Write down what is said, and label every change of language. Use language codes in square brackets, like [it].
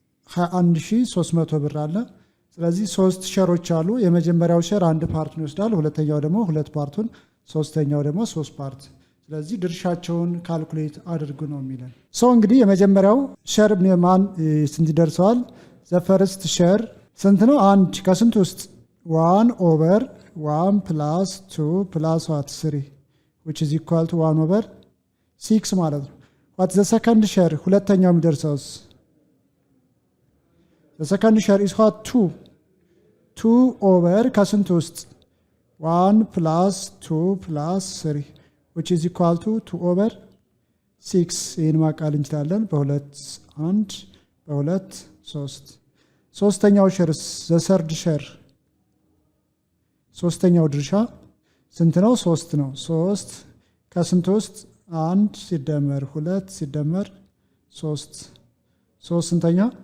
[am] 21300 ብር አለ። ስለዚህ 3 ሸሮች አሉ። የመጀመሪያው ሸር 1 ፓርቱን ይወስዳል፣ ሁለተኛው ደግሞ 2 ፓርቱን፣ ሶስተኛው ደግሞ 3 ፓርት። ስለዚህ ድርሻቸውን ካልኩሌት አድርጉ ነው የሚለን። እንግዲህ የመጀመሪያው ሸር ማን ስንት ይደርሰዋል? [en] the first [am] ሸር ስንት ነው? [en] 1 [am] ከስንት ውስጥ [en] 1 over 1 plus 2 plus what 3 which is equal to 1 over 6 [am] ማለት ነው። [en] what the second share [am] ሁለተኛው የሚደርሰውስ [en] the second share is what 2 over ከስንት ውስጥ 1 plus 2 plus 3 which is equal to 2 over [am] 6 ይህን ማቃል እንችላለን። በ2 1 በ2 3 ሶስተኛው ሸርስ [en] ዘሰርድ ሸር [am] ሶስተኛው ድርሻ ስንት ነው? 3 ነው። 3 ከስንት ውስጥ 1 ሲደመር 2 ሲደመር 3 3 ስንተኛ?